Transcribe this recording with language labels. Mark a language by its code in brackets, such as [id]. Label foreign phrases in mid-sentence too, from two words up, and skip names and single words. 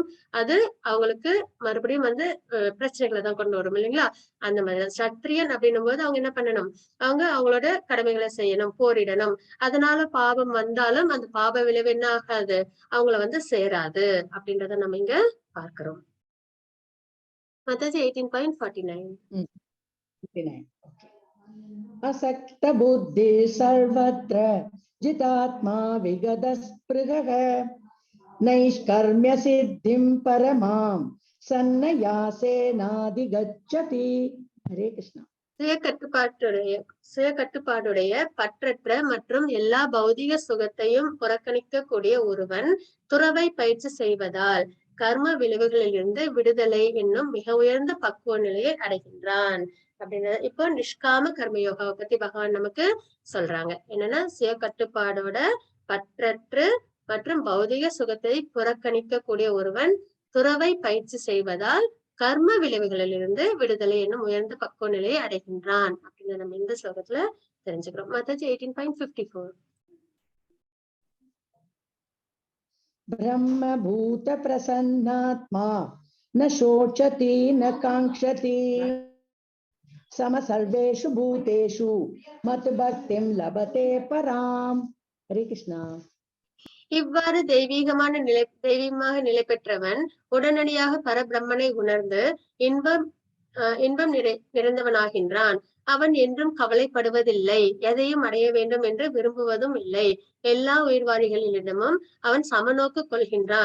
[ta] அது அவங்களுக்கு மறுபடியும் வந்து பிரச்சனைகளை தான் கொண்டு வரும் இல்லைங்களா? அந்த மாதிரி சத்திரியன் அப்படின்னும் போது அவங்க என்ன பண்ணணும்? அவங்க அவங்களோட கடமைகளை செய்யணும், போரிடணும். அதனால பாவம் வந்தாலும் அந்த பாவ விளைவு என்ன ஆகாது? அவங்கள வந்து சேராது அப்படின்றத நம்ம இங்க பார்க்கிறோம். மாதாஜி 18.49. [sa] असक्त बुद्धि सर्वत्र जितात्मा विगत स्पृहः नैष्कर्म्य सिद्धिं परमां सन्न्यासेनाधिगच्छति. हरे कृष्णा. [ta] சுய கட்டுப்பாடுடைய பற்றற்ற மற்றும் எல்லா பௌதிக சுகத்தையும் புறக்கணிக்க கூடிய ஒருவன் துறவை பயிற்சி செய்வதால் கர்ம விளைவுகளிலிருந்து விடுதலை என்னும் மிக உயர்ந்த பக்குவ நிலையை அடைகின்றான் அப்படின்றது. இப்போ நிஷ்காம கர்மயோகாவை பத்தி பகவான் நமக்கு சொல்றாங்க. என்னன்னா சுய கட்டுப்பாடோட பற்றற்று மற்றும் பௌதிக சுகத்தை புறக்கணிக்க கூடிய ஒருவன் துறவை பயிற்சி செய்வதால் கர்ம விளைவுகளிலிருந்து விடுதலை என்னும் உயர்ந்த பக்குவ நிலையை அடைகின்றான் அப்படின்னு நம்ம இந்த ஸ்லோகத்துல தெரிஞ்சுக்கிறோம். மாதாஜி 18.54. [sa] ब्रह्म भूत प्रसन्नात्मा न शोचति न कांक्षति सम सर्वेषु भूतेषु मत भक्तिं लभते पराम. हरे कृष्णा. [ta] இவ்வாறு தெய்வீகமாக நிலை பெற்றவன் உடனடியாக பரபிரம்மனை உணர்ந்து இன்பம் நிறைந்தவனாகின்றான். அவன் என்றும் கவலைப்படுவதில்லை, எதையும் அடைய வேண்டும் என்று விரும்புவதும் இல்லை. எல்லா உயிர்வாழிகளிடமும் அவன் சமநோக்கு கொள்கின்றான்.